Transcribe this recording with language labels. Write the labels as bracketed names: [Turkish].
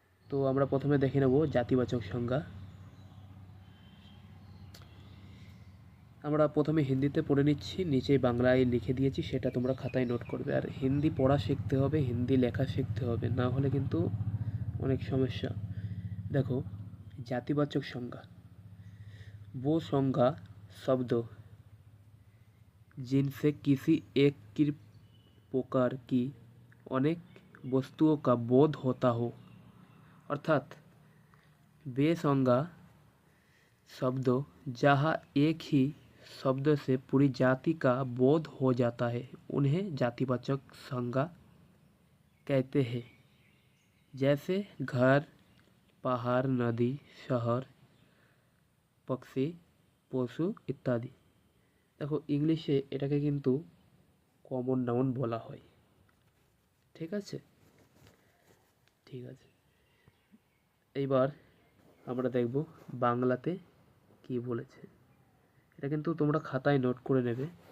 [Bangla] তো আমরা প্রথমে দেখে নেব জাতিবাচক সংজ্ঞা। আমরা প্রথমে হিন্দিতে পড়ে নিচ্ছি, নিচে বাংলায় লিখে দিয়েছি, সেটা তোমরা খাতায় নোট করবে। আর হিন্দি পড়া শিখতে হবে, হিন্দি লেখা শিখতে হবে, না হলে কিন্তু অনেক সমস্যা। দেখো, [Hindi] जातिवाचक संज्ञा वो संज्ञा शब्द जिनसे किसी एक की प्रकार की अनेक वस्तुओं का बोध होता हो, अर्थात वे संज्ञा शब्द जहाँ एक ही शब्द से पूरी जाति का बोध हो जाता है उन्हें जातिवाचक संज्ञा कहते हैं। जैसे घर, पहाड़, नदी, शहर, पक्षी, [Bangla] পশু ইত্যাদি। দেখো, ইংলিশে এটাকে কিন্তু কমন নাউন বলা হয়। ঠিক আছে, এইবার আমরা দেখব বাংলাতে কি বলেছে। এটা কিন্তু তোমরা খাতায় নোট করে নেবে।